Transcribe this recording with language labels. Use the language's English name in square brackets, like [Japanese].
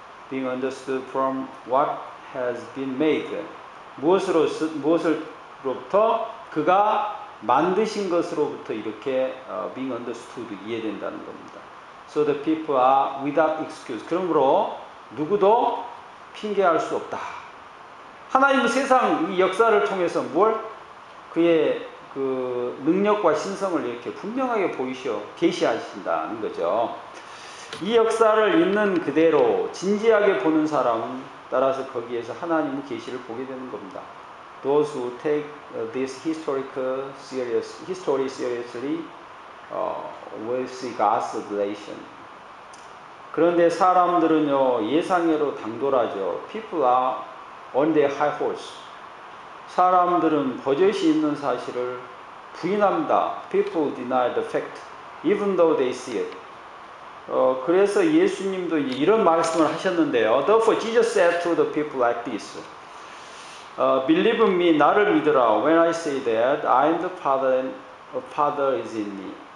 [English] Being understood from what has been made, [Korean] 무엇으로부터 그가 만드신 것으로부터 이렇게 [English] being understood [Korean] 이해된다는 겁니다. [English] So the people are without excuse. [Korean] 그러므로 누구도 핑계할 수 없다. 하나님은 세상 이 역사를 통해서 뭘 그의 그 능력과 신성을 이렇게 분명하게 계시하신다는 거죠. 이 역사를 있는 그대로 진지하게 보는 사람은 따라서 거기에서 하나님의 계시를 보게 되는 겁니다. [English] Those who take this history seriously will see God's revelation. [Korean] 그런데 사람들은요 예상외로 당돌하죠. [English] People are on their high horse. [Korean] 사람들은 버젓이 있는 사실을 부인합니다. [English] People deny the fact, even though they see it. [Korean] 그래서 예수님도 이런 말씀을 하셨는데요. [English] Therefore Jesus said to the people like this. Believe in me, [Korean] 나를 믿으라. [English] When I say that I am the Father and the Father is in me.